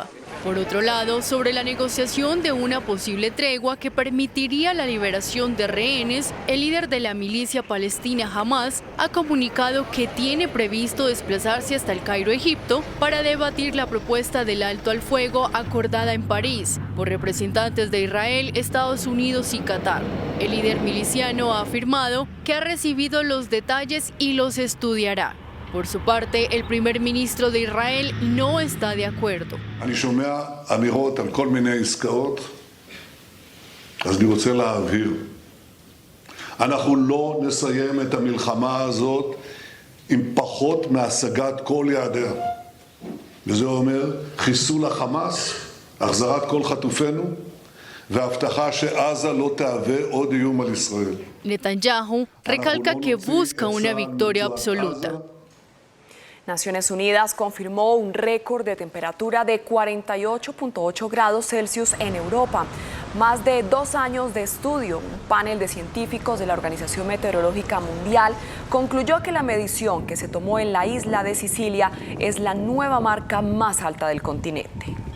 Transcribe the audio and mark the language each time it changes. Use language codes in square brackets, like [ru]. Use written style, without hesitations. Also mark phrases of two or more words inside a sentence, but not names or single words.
[es] Por otro lado, sobre la negociación de una posible tregua que permitiría la liberación de rehenes, el líder de la milicia palestina Hamas ha comunicado que tiene previsto desplazarse hasta el Cairo, Egipto, para debatir la propuesta del alto al fuego acordada en París por representantes de Israel, Estados Unidos y Qatar. El líder miliciano ha afirmado que ha recibido los detalles y los estudiará. Por su parte, el primer ministro de Israel no está de acuerdo. [he] אני שומע אמירות על כל מיני עסקאות, אז אני רוצה להבהיר. אנחנו לא נסיים את המלחמה הזאת עם פחות מהשגת כל יעדיה. וזה אומר חיסול החמאס, החזרת כל חטופינו, והבטחה שעזה לא תהווה עוד איום על ישראל. [es] Netanyahu recalca que busca una victoria absoluta. Naciones Unidas confirmó un récord de temperatura de 48.8 grados Celsius en Europa. Más de 2 años de estudio, un panel de científicos de la Organización Meteorológica Mundial concluyó que la medición que se tomó en la isla de Sicilia es la nueva marca más alta del continente.